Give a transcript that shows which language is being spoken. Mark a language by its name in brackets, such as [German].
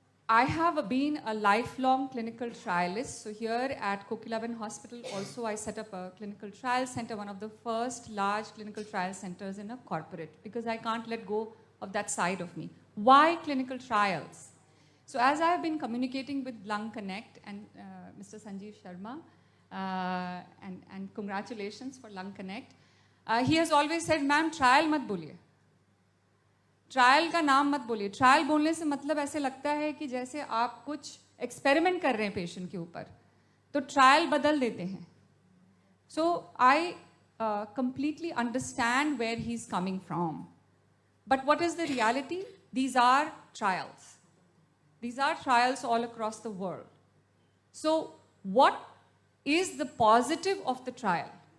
[English] I have been a lifelong clinical trialist. So here at Kokilaben Hospital also I set up a clinical trial center, one of the first large clinical trial centers in a corporate, because I can't let go of that side of me. Why clinical trials? So as I have been communicating with Lung Connect and Mr. Sanjeev Sharma, and congratulations for Lung Connect, he has always said, ma'am, trial mat boliye. [Hindi] Trial का नाम मत बोलिए. Trial बोलने से मतलब ऐसे लगता है कि जैसे आप कुछ एक्सपेरिमेंट कर रहे हैं पेशेंट के ऊपर, तो ट्रायल बदल देते हैं. [English] So I completely understand where he's coming from. But what is the reality? These are trials. These are trials all across the world. So what is the positive of the trial?